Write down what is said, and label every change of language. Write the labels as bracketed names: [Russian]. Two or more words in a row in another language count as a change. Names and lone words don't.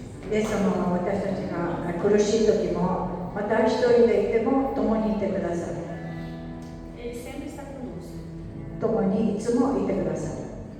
[Japanese] イエス様は私たちが苦しい時も、また一人でいても共にいてくださる。 [Portuguese] Ele sempre está conosco. [Japanese] 共にいつもいてくださる。